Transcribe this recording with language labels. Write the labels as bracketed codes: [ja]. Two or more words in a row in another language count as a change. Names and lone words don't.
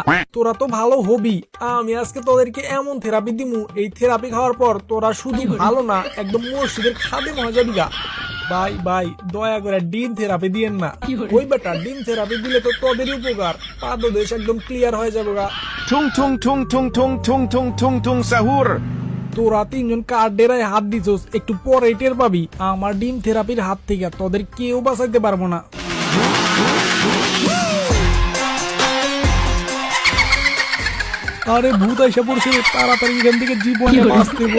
[bn] তোরা তো ভালো হবি, আমি আজকে তোদেরকে এমন থেরাপি দিমু, এই থেরাপি খাওয়ার পর তোরা শুধু ভালো না, একদম মসজিদের খাদেম হয়ে যাবি গা। ভাই ভাই দয়া করে ডিম থেরাপি দিয়েন না। ওই বেটা, ডিম থেরাপি দিলে তো তোদেরই উপকার, পাদদেশ একদম ক্লিয়ার হয়ে যাবে গা। Tung tung tung tung tung tung tung tung tung sahur. তোরা তিনজন কার ডেরায় হাত দিছস, একটু পরে টের পাবি। আমার ডিম থেরাপির হাত থেকে তোদের কেউ বাঁচাইতে পারবো না। আরে ভূত আইসা পড়ছে রে, তাড়াতাড়ি এখান থেকে জীবন নিয়ে বাঁচতে হইব।